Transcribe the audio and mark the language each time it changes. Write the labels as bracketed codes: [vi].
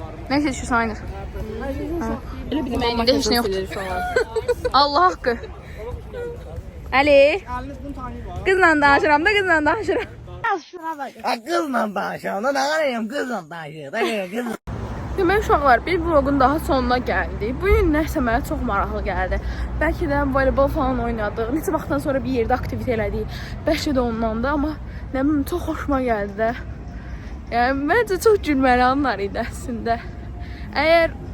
[tr] Neyse şu sayılır. [az] Benim heç nə yoxdur. Allah haqqı. Ali. Qızla danışıram da, qızla danışıram. [tr] Kızla danışıyorum da ne arayayım kızla danışıyorum. [az] Demək uşaqlar, bir vlogun daha sonuna gəldik. Bu gün nəsə mənə çox maraqlı gəldi. Bəlkə də voleybol falan oynadıq. Neçə vaxtdan sonra bir yerdə aktivitə elədik. Bəlkə də ondan da, amma nə bilim çox xoşuma gəldi də. Yəni məncə çox gülməli anlar idi əslində. Əgər